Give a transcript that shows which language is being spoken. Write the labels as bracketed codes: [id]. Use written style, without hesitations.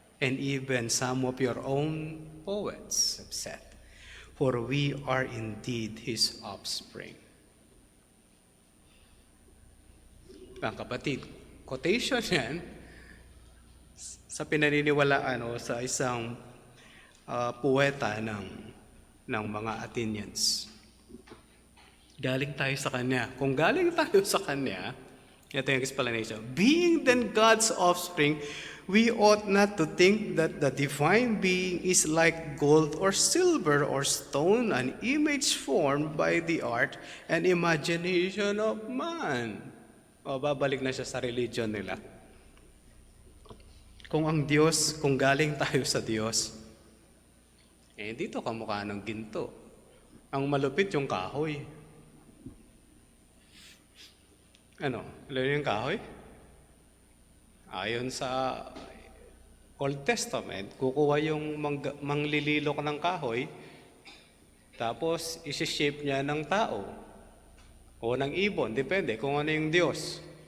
[en] And even some of your own poets have said, for we are indeed His offspring. [tl] Ang kapatid, quotation yan sa pinaniniwalaan o sa isang poeta ng mga Athenians. Galing tayo sa Kanya. Kung galing tayo sa Kanya, ito yung explanation. [en] Being then God's offspring, we ought not to think that the divine being is like gold or silver or stone, an image formed by the art and imagination of man. [tl] o babalik na siya sa religion nila. Kung ang Diyos, kung galing tayo sa Diyos, dito kamukha ng ginto. Ang malupit yung kahoy. Ano? Alam yung kahoy? Ayon sa Old Testament, kukuha yung manglililok ng kahoy, tapos isi-shape niya ng tao o ng ibon, depende kung ano yung Diyos.